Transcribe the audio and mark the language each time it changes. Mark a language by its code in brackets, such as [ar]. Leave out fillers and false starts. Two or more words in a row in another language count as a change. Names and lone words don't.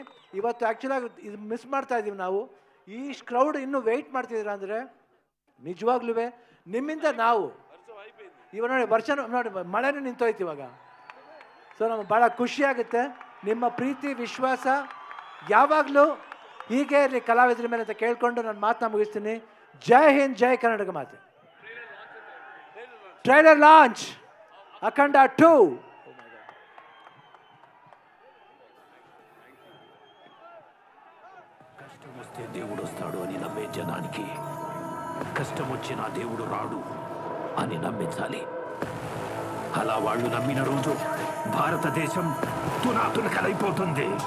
[kn] ಇವತ್ತು ಆ್ಯಕ್ಚುಲಾಗಿ ಇದು ಮಿಸ್ ಮಾಡ್ತಾ ಇದ್ದೀವಿ ನಾವು. ಈ ಕ್ರೌಡ್ ಇನ್ನೂ ವೆಯ್ಟ್ ಮಾಡ್ತಿದ್ದೀರ ಅಂದರೆ ನಿಜವಾಗ್ಲೂ ನಿಮ್ಮಿಂದ ನಾವು ಇವಾಗ ನೋಡಿ ಮಳೆನೂ ನಿಂತೋಯ್ತು ಇವಾಗ. ಸೊ ನಮಗೆ ಭಾಳ ಖುಷಿಯಾಗುತ್ತೆ. ನಿಮ್ಮ ಪ್ರೀತಿ ವಿಶ್ವಾಸ ಯಾವಾಗಲೂ ಹೀಗೆ ಇರಲಿ ಕಲಾವಿದರ ಮೇಲೆ ಅಂತ ಕೇಳ್ಕೊಂಡು ನಾನು ಮಾತನ್ನ ಮುಗಿಸ್ತೀನಿ. [hi] जय हिंद, [kn] ಜೈ ಕರ್ನಾಟಕ ಮಾತೆ. [en] trailer launch [kn] ಅಖಂಡ 2. [te] కష్టం వస్తే దేవుడు వస్తాడు అని నమ్మే జనానికి కష్టం వచ్చినా దేవుడు రాడు అని నమ్మించాలి. అలా వాళ్ళు నమ్మిన రోజు భారతదేశం తునాతునకలైపోతుంది.